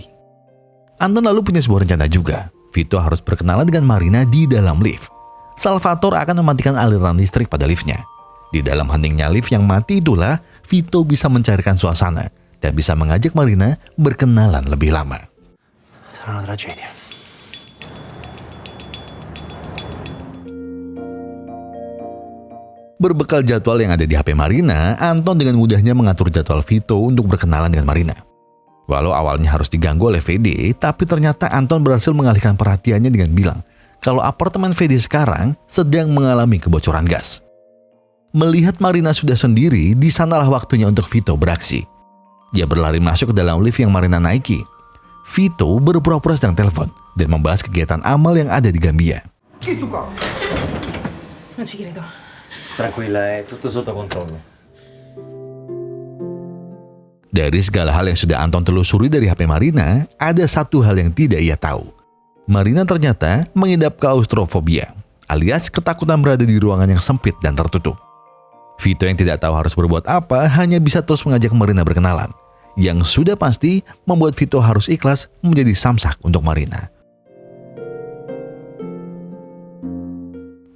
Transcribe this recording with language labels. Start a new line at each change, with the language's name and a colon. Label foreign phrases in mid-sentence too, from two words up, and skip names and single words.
Indonesian: Anton lalu punya sebuah rencana juga. Vito harus berkenalan dengan Marina di dalam lift. Salvatore akan mematikan aliran listrik pada liftnya. Di dalam heningnya lift yang mati itulah Vito bisa mencairkan suasana dan bisa mengajak Marina berkenalan lebih lama.
Italian: Sarà una tragedia.
Indonesian: Berbekal jadwal yang ada di HP Marina, Anton dengan mudahnya mengatur jadwal Vito untuk berkenalan dengan Marina. Walau awalnya harus diganggu oleh VD, tapi ternyata Anton berhasil mengalihkan perhatiannya dengan bilang kalau apartemen VD sekarang sedang mengalami kebocoran gas. Melihat Marina sudah sendiri, di sanalah waktunya untuk Vito beraksi. Dia berlari masuk ke dalam lift yang Marina naiki. Vito berpura-pura sedang telepon dan membahas kegiatan amal yang ada di Gambia.
Italian: Non ci credo. Tranquilla, è tutto sotto controllo.
Indonesian: Dari segala hal yang sudah Anton telusuri dari HP Marina, ada satu hal yang tidak ia tahu. Marina ternyata mengidap klaustrofobia, alias ketakutan berada di ruangan yang sempit dan tertutup. Vito yang tidak tahu harus berbuat apa hanya bisa terus mengajak Marina berkenalan, yang sudah pasti membuat Vito harus ikhlas menjadi samsak untuk Marina.